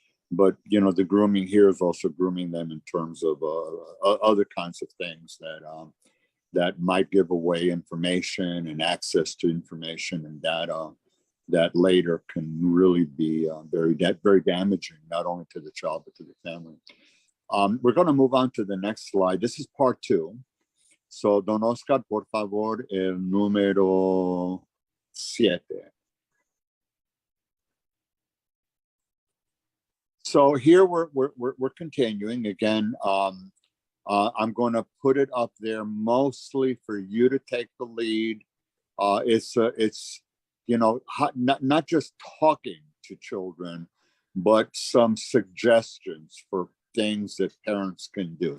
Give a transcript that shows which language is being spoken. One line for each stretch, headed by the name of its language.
English: But the grooming here is also grooming them in terms of other kinds of things that might give away information and access to information and data that later can really be very damaging, not only to the child but to the family. We're going to move on to the next slide. This is part 2.
Spanish: So, don Oscar, por favor, el número 7.
English: So here we're continuing again. I'm going to put it up there mostly for you to take the lead. It's not just talking to children, but some suggestions for things that parents can do.